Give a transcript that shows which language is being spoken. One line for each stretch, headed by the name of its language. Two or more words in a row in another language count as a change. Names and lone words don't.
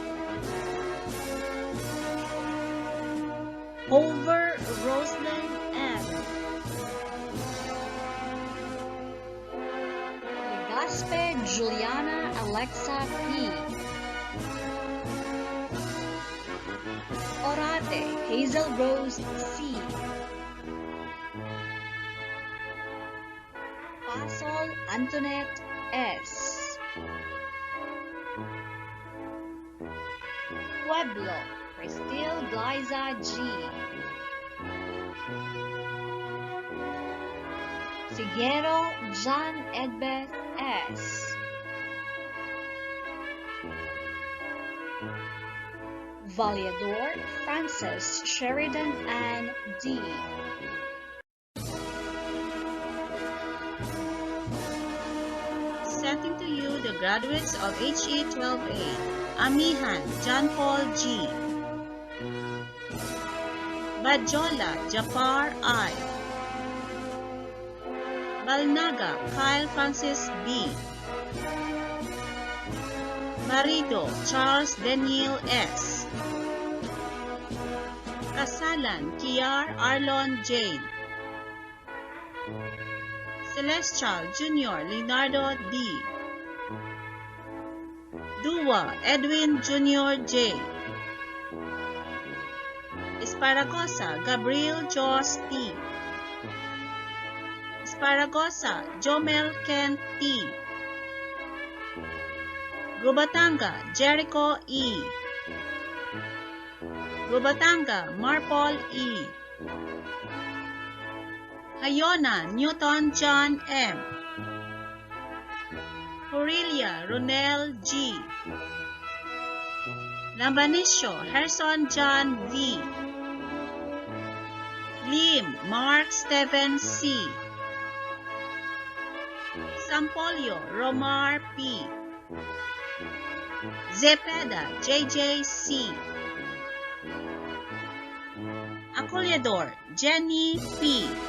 English: Over Roslyn M. Legaspe Juliana Alexa P. Orate Hazel Rose C. Pasol Antoinette S. Pueblo Cristile Glyza G. Figuero John Edbeth S. Valiador Francis Sheridan Ann D. Presenting to you the graduates of HE 12A, Amihan John Paul G. Bajola Jafar I. Balnaga Kyle Francis B. Marido Charles Daniel S. Kasalan Kiar Arlon Jane. Celestial Jr. Leonardo D. Dua Edwin Jr. J. Esparagosa Gabriel Jos T. Esparagosa Jomel Ken T. Gubatanga Jericho E. Gubatanga Marpol E. Hayona Newton John M. Aurelia Ronel G. Lambanisio Harrison John V. Lim Mark Steven C. Sampolio Romar P. Zepeda JJ C. Acolyador Jenny P.